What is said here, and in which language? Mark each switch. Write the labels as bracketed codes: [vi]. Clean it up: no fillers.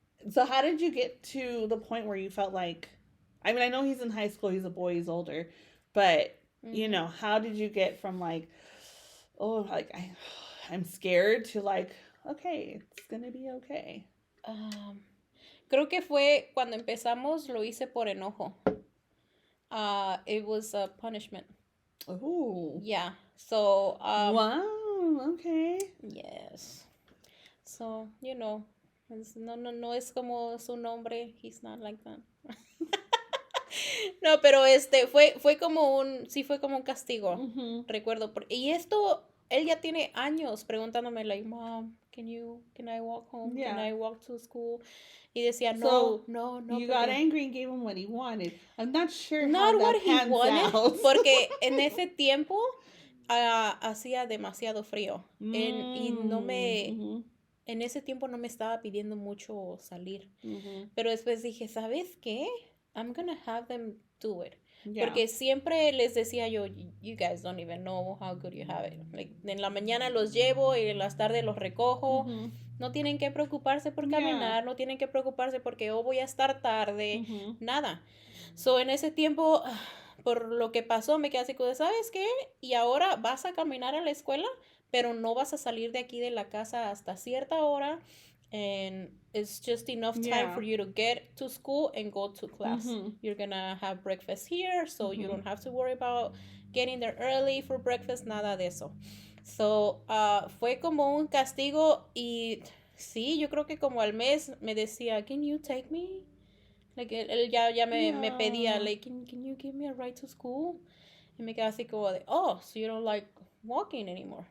[en] So how did you get to the point where you felt like, I mean, I know he's in high school, he's a boy, he's older, but you know, how did you get from like, oh, like I'm scared to like, okay, it's gonna be okay? [es] Creo que fue cuando empezamos, lo hice por enojo. [en] It was a punishment. Oh. Yeah. So. Wow. Okay. Yes. So, you know, [es] no es como su nombre. [en] He's not like that. [es] No, pero fue como un castigo. Recuerdo. Y esto, él ya tiene años preguntándome, [en] like, Mom, can I walk home? Yeah. Can I walk to school? [es] Y decía, no. [en] You got angry and gave him what he wanted. I'm not sure not how what that he pans wanted, out. [es] porque en ese tiempo hacía demasiado frío. Y no me... En ese tiempo no me estaba pidiendo mucho salir. Pero después dije, ¿sabes qué? [en] I'm gonna have them do it. Yeah. [es] Porque siempre les decía yo, [en] you guys don't even know how good you have it. [es] Like, en la mañana los llevo y en las tardes los recojo. No tienen que preocuparse por caminar, no tienen que preocuparse porque voy a estar tarde, nada. So, en ese tiempo, por lo que pasó, me quedé así como, ¿sabes qué? Y ahora vas a caminar a la escuela, pero no vas a salir de aquí de la casa hasta cierta hora. [en] And it's just enough time for you to get to school and go to class. You're gonna have breakfast here, so you don't have to worry about getting there early for breakfast, nada de eso. [es] So, fue como un castigo y sí, yo creo que como al mes me decía, [en] can you take me? Like, [es] él ya me pedía, [en] like, can you give me a ride to school? [es] Y me quedaba así como de, [en] oh, so you don't like walking anymore.